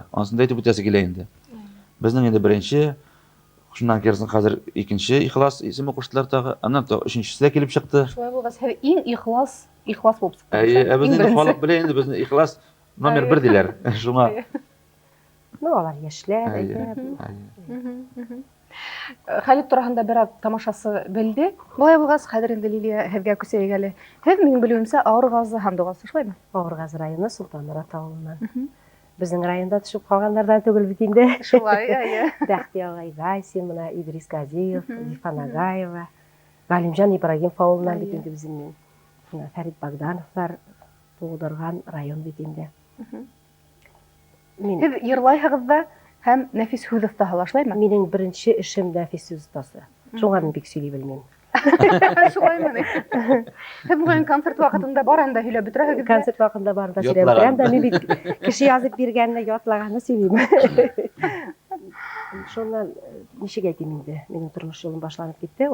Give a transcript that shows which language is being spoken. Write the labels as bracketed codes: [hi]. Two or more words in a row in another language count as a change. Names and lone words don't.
[tt] Анысында әйтеп үтәсе килә инде. Безнең инде беренче, шуннан кирсен хәзер икенче Ихлас исеме куштылар тагы. Аннан өченчесе дә килеп чыкты. [ba] Шулай булгас, һеҙ иң ихлас булып сыҡтығыҙ. [tt] Әйе, безнең инде халык белә инде безне Ихлас номер 1 диләр. Шуңа. Ну, алар яшьләр. Әйе. [ba] Хәлит тураһында бер аҙ тамашасы белде. Былай булгас, хәҙер инде Лилия һеҙгә күсәйек әле. Һеҙ минең белеүемсә Ауырғазы һәм Дуғасы, шулаймы? [tt] Ауырғазы районы Солтанморат ауылынан. Безнең районда төшөп калганнардан түгел бит инде. Шулай, әйе. Бәхти агай Гайсин, мына Идрис Газиев, Зифан Агаева, Галимжан Ибрагимов ауылынан бит инде безнең. Мына Фәрит Богдановлар туудырган район бит инде. Мин [ba] Һеҙ йырлайһығыҙ да һәм нәфис һүҙ оҫтаһы, шулаймы? [tt] минең беренче эшем нәфис сүз остасы. Шуңа мин бик сөйли белмим. [ba] Шулаймы ни? Һеҙ бүген концерт ваҡытында бар анда һөйләп бөтөрәһегеҙ. [tt] Концерт вакытында барында Ятлаган. сөйләп да мин бит кеше язып биргәнне ятлаганны сөйлим. Шуннан ничек әйтим инде, минең тормыш юлым башланып китте.